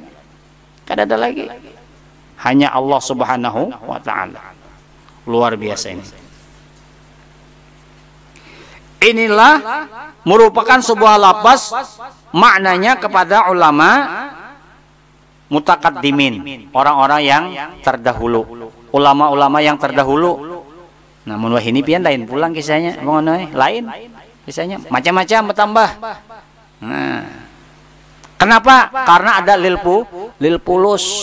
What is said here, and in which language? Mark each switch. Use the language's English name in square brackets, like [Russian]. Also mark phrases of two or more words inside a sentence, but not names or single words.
[Indonesian] Kadada lagi hanya Allah [Arabic] سبحانه وتعالى. [Indonesian] Luar biasa ini. Inilah merupakan sebuah lafaz maknanya kepada ulama mutakaddimin, orang-orang yang terdahulu, ulama-ulama yang terdahulu. [Banjar] Namun wah ini pian lain pulang kisahnya, lain kisahnya, macam-macam bertambah. [Indonesian] Nah, kenapa? Karena ada lil pulus.